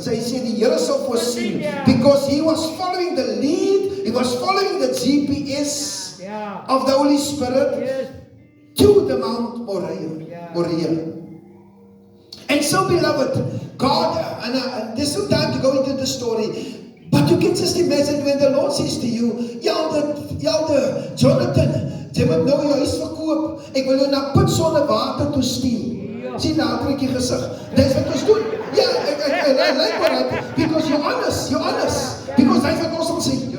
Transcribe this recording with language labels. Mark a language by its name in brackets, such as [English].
[English] So he said, [Afrikaans] die Here sal voorsien. [English] Because he was following the lead, he was following the GPS of the Holy Spirit to the Mount Moriah. And so, beloved, God, and there's no time to go into the story, but you can just imagine when the Lord says to you, Elder Jonathan, [Afrikaans] jy moet nou jou huis verkoop, ek wil jou na put sonder water toe stuur. Sien daar trek jy gesig, dis wat ons doen. Ja, ek [English] like what, because you're honest, because that's what [Afrikaans] ons sal sê.